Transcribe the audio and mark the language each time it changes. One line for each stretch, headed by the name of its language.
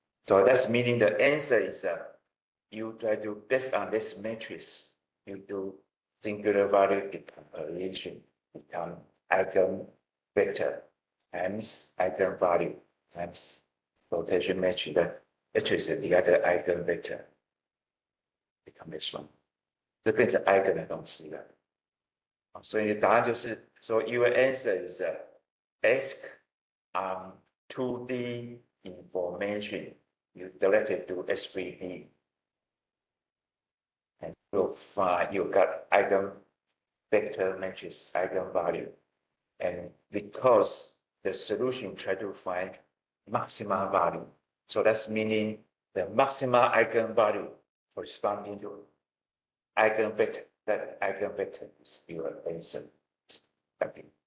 English: So that's meaning the answer is you try to, based on this matrix, you do singular value decomposition, become eigenvector times eigenvalue times rotation matrix. The matrix is the other eigenvector, become this one.
Chinese: 这变成 eigen 的东西了。所以答案就是说
English: your answer is ask 2D information you directed to SVD and you'll find you got eigenvector matrix eigenvalue, and because the solution try to find maximum value, so that's meaning the maximum eigenvalue corresponding to eigenvector, that eigenvector is your answer. Okay.